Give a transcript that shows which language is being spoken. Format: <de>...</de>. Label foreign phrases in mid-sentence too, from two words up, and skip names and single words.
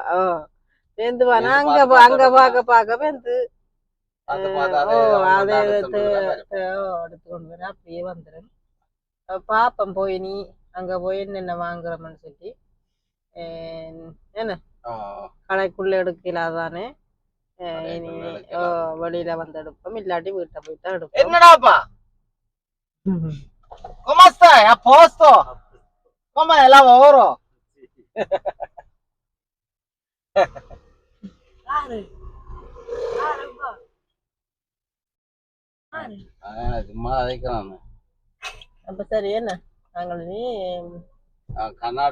<ta>அங்க பாக்க வந்து அதை எடுத்துக்கொண்டு வர அப்படியே வந்துடும். பாப்பம் போய் நீ அங்க போய் என்னென்ன வாங்குறோம்னு சொல்லி என்ன கடைக்குள்ள எடுக்கலாதானே. இனி வெளியில வந்து எடுப்போம், இல்லாட்டி வீட்டை போய்தான் எடுப்போம்.</ta> <es>என்னடாப்பா ¿Cómo está?</es> <it>¿A posto?</it> <es>¿Cómo es el lavoro?</es> <ta>சும்மா அதைக்கிறான். அப்ப சரி என்ன நாங்கள் நீ கண்ணாடி</ta>